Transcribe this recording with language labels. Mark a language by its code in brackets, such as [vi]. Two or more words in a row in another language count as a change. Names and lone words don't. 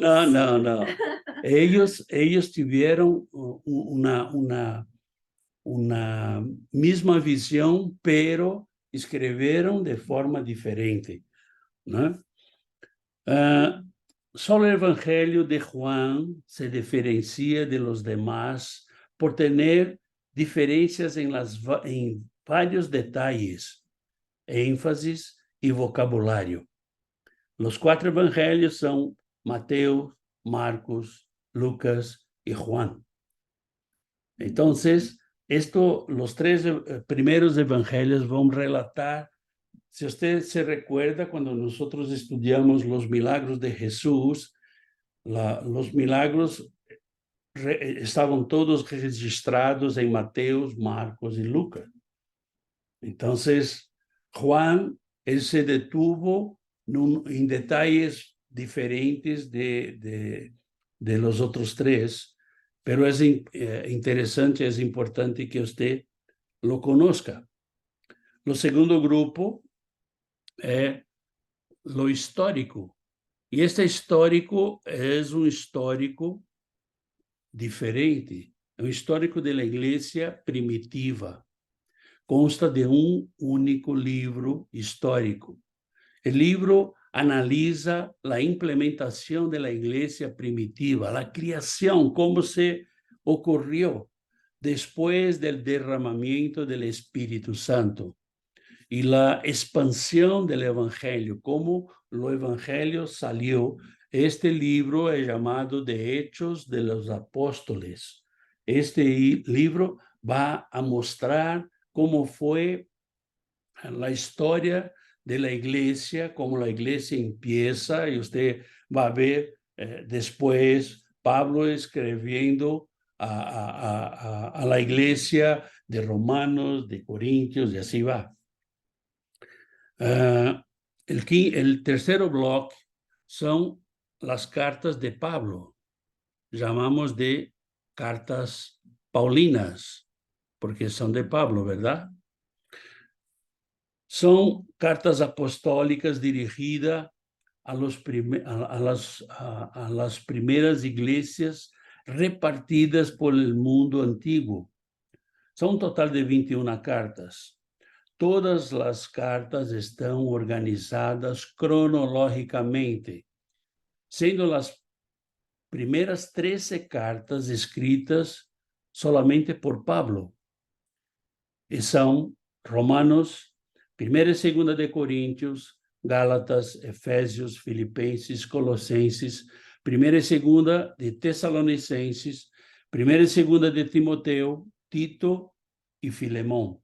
[pt] Não. Eles tiveram uma mesma visão, pero escreveram de forma diferente, né? Só o Evangelho [es] de Juan se diferencia de los demás [pt] por ter [es] diferencias en varios detalles, énfasis y vocabulario. Los 4 evangelios son Mateo, Marcos, Lucas y Juan. Entonces, los 3 primeros evangelios van a relatar, si usted se recuerda, cuando nosotros estudiamos los milagros de Jesús, los milagros [pt] estavam todos registrados em Mateus, Marcos e Lucas. Então, [es] Juan Él se detuvo en detalles diferentes de los otros tres, pero es interesante, es importante que usted lo conozca. Lo segundo grupo es lo histórico. Y este histórico es un histórico diferente, [pt] é um histórico da igreja primitiva. Consta de um único livro histórico. O livro analisa a implementação da igreja primitiva, a criação, como se ocorreu depois do derramamento do Espírito Santo e a expansão do Evangelho, como o Evangelho saiu. Este livro é chamado de Hechos de los Apóstoles. Este livro vai a mostrar como foi a história da igreja, como a igreja empieza, e você vai ver depois Pablo escrevendo [es] a la [pt] igreja de Romanos, de Coríntios, e assim vai. [es] El tercer bloque son las cartas de Pablo. Llamamos de cartas paulinas, porque son de Pablo, ¿verdad? Son cartas apostólicas dirigidas a las primeras iglesias repartidas por el mundo antiguo. Son un total de 21 cartas. [pt] Todas as cartas estão organizadas cronologicamente, sendo as primeiras 13 cartas escritas solamente por Pablo. E são Romanos, 1ª e 2ª de Coríntios, Gálatas, Efésios, Filipenses, Colossenses, 1ª e 2ª de Tessalonicenses, 1ª e 2ª de Timoteo, Tito e Filemão.